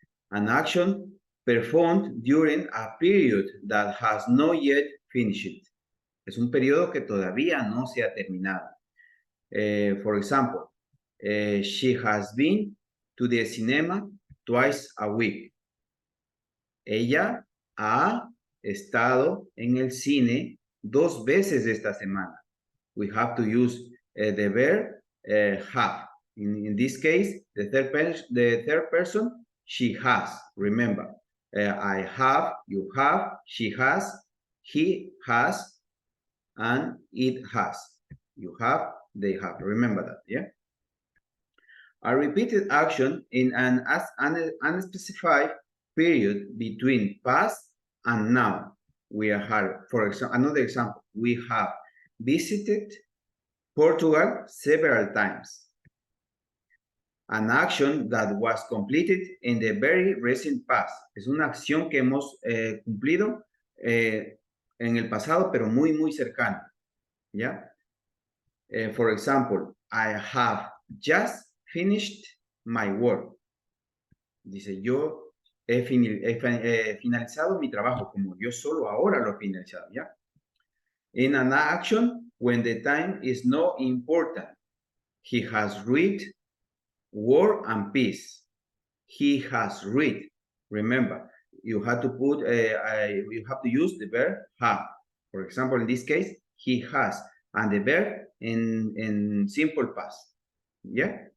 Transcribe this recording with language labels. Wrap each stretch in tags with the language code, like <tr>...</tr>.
<en>An action performed during a period that has not yet finished.</en> <es>Es un periodo que todavía no se ha terminado.</es> <en>For example, she has been to the cinema twice a week.</en> <es>Ella ha estado en el cine 2 veces esta semana.</es> <en>We have to use the verb have. In this case, the third person, she has. Remember, I have, you have, she has, he has, and it has. You have, they have. Remember that, yeah? A repeated action in an unspecified period between past and now. We are, for example, another example, we have visited Portugal several times. An action that was completed in the very recent past.</en> <es>Es una acción que hemos cumplido en el pasado, pero muy, muy cercano. ¿Ya?</es> <en>For example, I have just finished my work.</en> <es>Dice, yo he finalizado mi trabajo, como yo solo ahora lo he finalizado, ¿ya?</es> <en>In an action, when the time is not important, he has read War and Peace. He has read. Remember, you have to put, you have to use the verb have. For example, in this case, he has, and the verb in simple past. Yeah.</en>